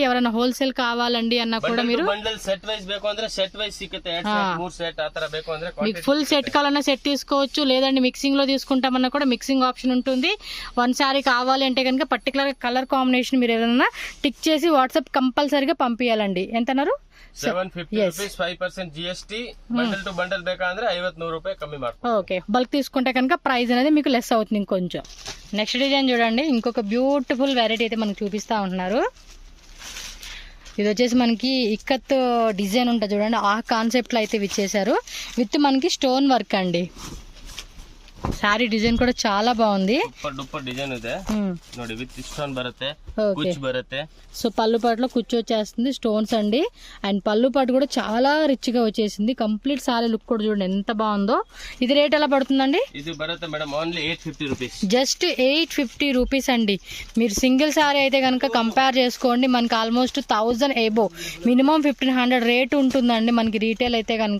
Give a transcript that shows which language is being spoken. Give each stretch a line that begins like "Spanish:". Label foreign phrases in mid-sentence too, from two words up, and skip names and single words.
Telugu: ఎవరైనా హోల్సేల్ కావాలండి అన్నా కూడా మీరు మీకు
English: full set
Telugu: కావాలన్నా సెట్ తీసుకోవచ్చు, లేదండి మిక్సింగ్ లో తీసుకుంటామన్నా కూడా
English: mixing option
Telugu: ఉంటుంది. 1 సారీ కావాలి అంటే కనుక
English: particular colour combination
Telugu: మీరు ఏదైనా టిక్ చేసి వాట్సాప్ కంపల్సరీగా పంపించాలండి. ఎంతన్నారు?
English: 750 rupees, 5% GST. bundle to bundle
Kannada: ಬೇಕಂದ್ರೆ 50-100 ರೂಪಾಯಿ ಕಮ್ಮಿ ಮಾಡ್ತಾರೆ.
Telugu: ఓకే, బల్క్ తీసుకుంటే కనుక ప్రైస్ అనేది మీకు లెస్ అవుతుంది ఇంకొంచెం.
English: next design
Telugu: చూడండి, ఇంకొక
English: beautiful variety
Telugu: అయితే మనకు చూపిస్తా ఉంటున్నారు. ఇది వచ్చేసి మనకి ఇక్కత్ డిజైన్ ఉంటుంది చూడండి, ఆ కాన్సెప్ట్ లో అయితే ఇచ్చేసారు. విత్ మనకి
English: stone work
Telugu: అండి.
English: saree design
Telugu: కూడా చాలా బాగుంది.
Kannada: డిజైన్ ಇದೆ ನೋಡಿ,
English: with stone
Kannada: బರುತ್ತೆ, కుచ్చు బರುತ್ತೆ.
Telugu: సో పళ్ళు పాటులో కుచ్చు వచ్చేస్తుంది, స్టోన్స్ అండి. అండ్ పళ్ళు పాటు కూడా చాలా రిచ్ గా వచ్చేసింది.
English: complete saree look
Telugu: కూడా చూడండి ఎంత బాగుందో. ఇది రేట్ ఎలా పడుతుందండి? ఇది బರುತ್ತೆ మేడం
English: only 850 rupees. just 850 rupees
Telugu: అండి. మీరు
English: single saree
Telugu: అయితే కనుక కంపేర్ చేసుకోండి, మనకి ఆల్మోస్ట్ 1000 ఎబో, మినిమం 1500 రేట్ ఉంటుందండి మనకి రీటైల్ అయితే కనుక.